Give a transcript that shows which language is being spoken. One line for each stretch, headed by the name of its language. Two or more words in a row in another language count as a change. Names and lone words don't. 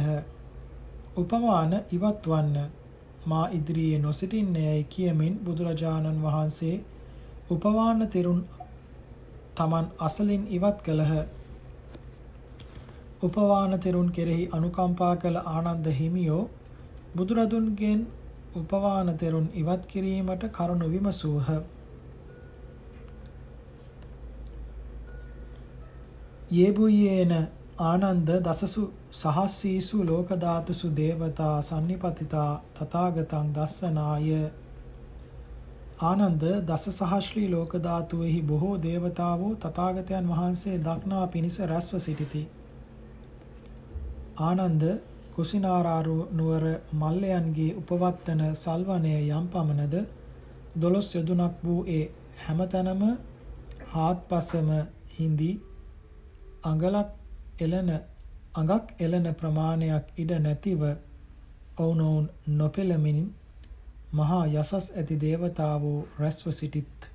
Sinhala: උපවාන ඉවත් වන්න, මා ඉදිරියේ නොසිටින්නේයයි කියමින් බුදුරජාණන් වහන්සේ උපවාන තෙරුන් තමන් අසලින් ඉවත් කළහ. උපවාන තෙරුන් කෙරෙහි අනුකම්පා කළ ආනන්ද හිමියෝ බුදුරදුන්ගෙන් උපවාන තෙරුන් ඉවත් කිරීමට කරුණු විමසූහ.
Pali: යේබුයේන ආනන්ද දසසු සහස්සීසු ලෝක ධාතුසු දේවතා සන්නිපතිතා තථාගතං දස්සනාය.
Sinhala: ආනන්ද දස සහස්‍රී ලෝක ධාතුෙහි බොහෝ දේවතාවෝ තථාගතයන් වහන්සේ දක්නා පිණිස රැස්ව සිටිති. ආනන්ද කුසිනාරාරු නුවර මල්ලයන්ගේ උපවත්තන සල්වනය යම් පමණද 12 යොදුනක් වූ ඒ හැමතැනම හාත්පසම හිඳි අඟක් එළන ප්‍රමාණයක් ඉඩ නැතිව ඔවුනොවුන් නොපෙළමින් මහා යසස් ඇති දේවතාවෝ රැස්ව සිටිත්.